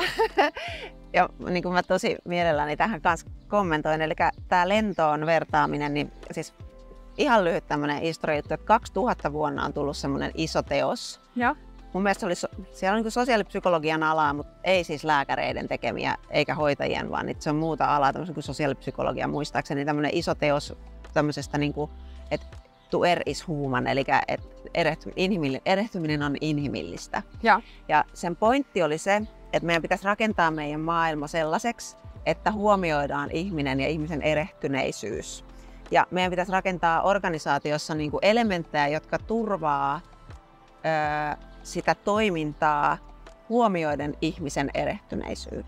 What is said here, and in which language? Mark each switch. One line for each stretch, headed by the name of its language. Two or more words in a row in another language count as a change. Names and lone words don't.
Finnish: Ja niin kuin mä tosi mielelläni tähän kanssa kommentoin, eli tää lentoon vertaaminen, niin siis ihan lyhyt tämmönen historiajuttu, että 2000 vuonna on tullut semmoinen iso teos. Ja. Mun mielestä siellä on niin sosiaalipsykologian alaa, mutta ei siis lääkäreiden tekemiä eikä hoitajien, vaan se on muuta alaa, tämmöisen kuin sosiaalipsykologia muistaakseni, tämmöinen iso teos tämmöisestä, niin kuin, että
English: to err is human,
Finnish: eli erehtyminen on inhimillistä. Ja sen pointti oli se, että meidän pitäisi rakentaa meidän maailma sellaiseksi, että huomioidaan ihminen ja ihmisen erehtyneisyys. Ja meidän pitäisi rakentaa organisaatiossa niin kuin elementtejä, jotka turvaa sitä toimintaa huomioiden ihmisen erehtyneisyyden.